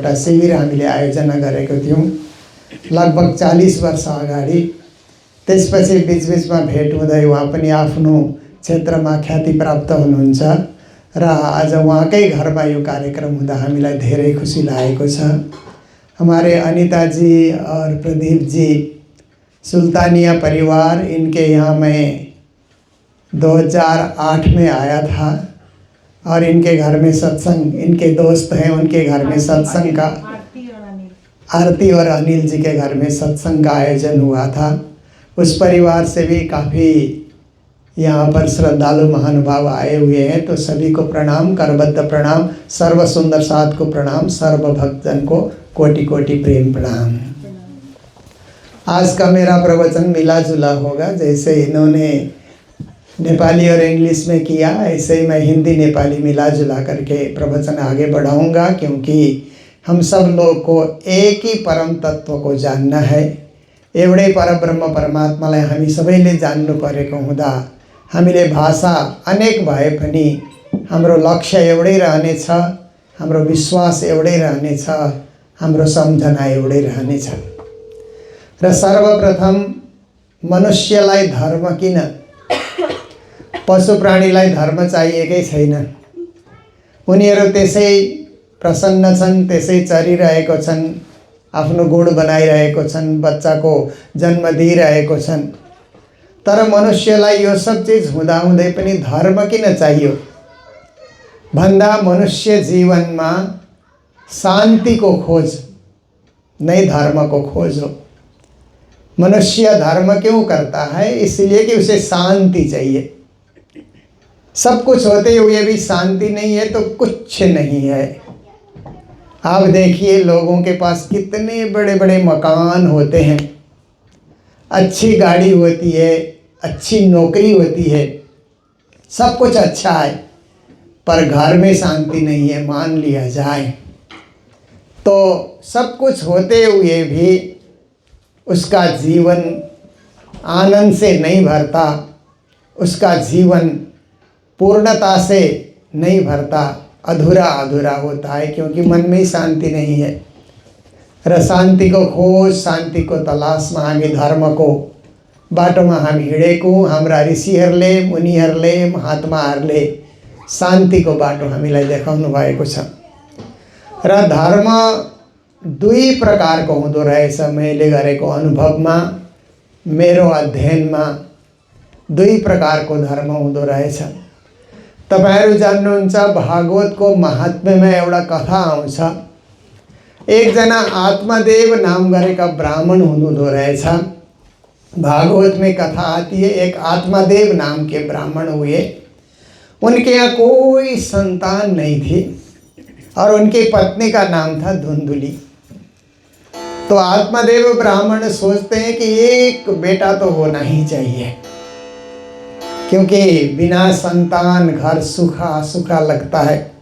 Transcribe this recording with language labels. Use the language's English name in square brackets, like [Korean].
[Nepali] एउटा शिविर हामीले आयोजना गरेको थियौँ लगभग 40 वर्ष अगाडि। त्यसपछि बिचबिचमा भेट हुँदै उहाँ पनि आफ्नो क्षेत्रमा ख्याति प्राप्त हुनुहुन्छ र आज उहाँकै घरमा यो कार्यक्रम हुँदा हामीलाई धेरै खुसी लागेको छ। [Hindi] हमारे अनिता जी और प्रदीप जी सुल्तानिया परिवार, इनके यहाँ मैं 2008 में आया था और इनके घर में सत्संग, इनके दोस्त हैं उनके घर में सत्संग का आरती और अनिल जी के घर में सत्संग का आयोजन हुआ था। उस परिवार से भी काफ़ी यहाँ पर श्रद्धालु महानुभाव आए हुए हैं, तो सभी को प्रणाम, करबद्ध प्रणाम, सर्व सुंदर साथ को प्रणाम, सर्व भक्तजन को कोटि कोटि प्रेम प्रणाम। आज का मेरा प्रवचन मिला जुला होगा, जैसे इन्होंने नेपाली और इंग्लिश में किया ऐसे ही मैं हिंदी नेपाली मिला जुला करके प्रवचन आगे बढ़ाऊंगा, क्योंकि हम सब लोग को एक ही परम तत्व को जानना है। [Nepali] एउटै परब्रह्म परमात्मालाई हामी सबैले जान्नु परेको हुँदा हामीले भाषा अनेक भए पनि हाम्रो लक्ष्य एउटै रहनेछ, हाम्रो विश्वास एउटै रहनेछ, हाम्रो सम्झना एउटै रहनेछ। र सर्वप्रथम मनुष्यलाई धर्म किन? पशु प्राणीलाई धर्म चाहिएकै छैन। उनीहरू त्यसै प्रसन्न छन्, त्यसै चरिरहेको छन्, आफ्नो गुण बनाइरहेको छन्, बच्चाको जन्म दिइरहेको छन्। तर मनुष्यलाई यो सब चीज हुँदाहुँदै पनि धर्म किन चाहियो भन्दा मनुष्य जीवनमा शान्तिको खोज नै धर्मको खोज हो। [Hindi] मनुष्य धर्म क्यों करता है? इसलिए कि उसे शांति चाहिए। सब कुछ होते हुए भी शांति नहीं है तो कुछ नहीं है। आप देखिए लोगों के पास कितने बड़े बड़े मकान होते हैं, अच्छी गाड़ी होती है, अच्छी नौकरी होती है, सब कुछ अच्छा है, पर घर में शांति नहीं है मान लिया जाए तो सब कुछ होते हुए भी उसका जीवन आनंद से नहीं भरता, उसका जीवन पूर्णता से नहीं भरता, अधूरा अधूरा होता है, क्योंकि मन में ही शांति नहीं है। [Nepali] र शान्ति को खोज, शान्ति को तलासमा हामी धर्मको बाटोमा हामी हिँडेको, हाम्रा ऋषिहरूले, मुनिहरूले, महात्माहरूले शान्तिको बाटो हामीलाई देखाउनु भएको छ। र धर्म दुई प्रकारको हुँदो रहेछ। मैले गरेको अनुभवमा, मेरो अध्ययनमा दुई प्रकारको धर्म हुँदो रहेछ। तपाईहरु जान्नुहुन्छ भागवतको महात्म्यमा एउटा कथा आउँछ। एकजना आत्मदेव नाम गरेका ब्राह्मण हुनुहुँदो रहेछ। [Hindi] भागवत में कथा आती है, एक आत्मदेव नाम के ब्राह्मण हुए। उनके यहाँ कोई संतान नहीं थी और उनकी पत्नी का नाम था धुंधुली। तो आत्मदेव ब्राह्मण सोचते हैं कि एक बेटा तो होना ही चाहिए, क्योंकि बिना संतान घर सूखा सूखा लगता है।